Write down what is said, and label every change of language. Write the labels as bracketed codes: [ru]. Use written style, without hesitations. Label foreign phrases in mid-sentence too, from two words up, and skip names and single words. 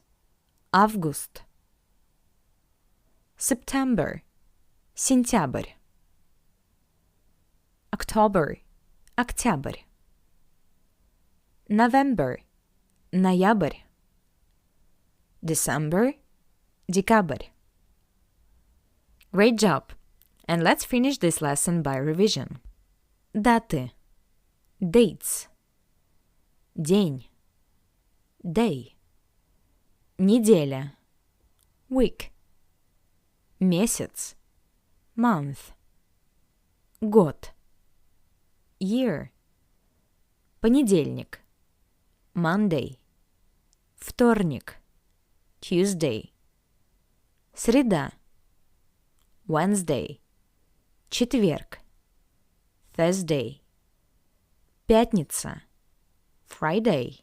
[ru] Август. September. Сентябрь. October. Октябрь. November. Ноябрь. December. Декабрь. [en] Great job! And let's finish this lesson by revision. [ru] Даты. Dates. День. [en] Day. Неделя. Week. Месяц. Month. Год. Year. [ru] Понедельник. [en] Monday. Вторник. Tuesday. Среда. Wednesday. [ru] Четверг. Thursday. Пятница. Friday.